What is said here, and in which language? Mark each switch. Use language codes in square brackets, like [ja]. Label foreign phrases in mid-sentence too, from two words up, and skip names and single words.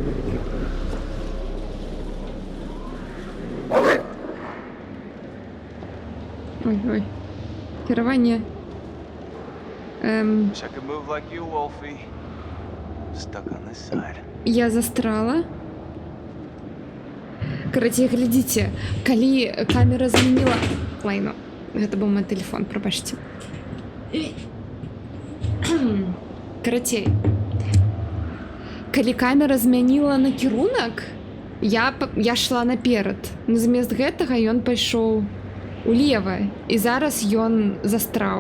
[uk] Ой-ой. Керування. [en] Wish I could move like you, Wolfie. Stuck on this side. [ru] Я застрала. Короче, глядите, [be] калі камера змяніла... Лайно, гэта быў мой телефон, прабачце. Карацей, калі камера змяніла накірунак, я шла наперад. Но замест гэтага ён пайшоў улева, і зараз ён застраў.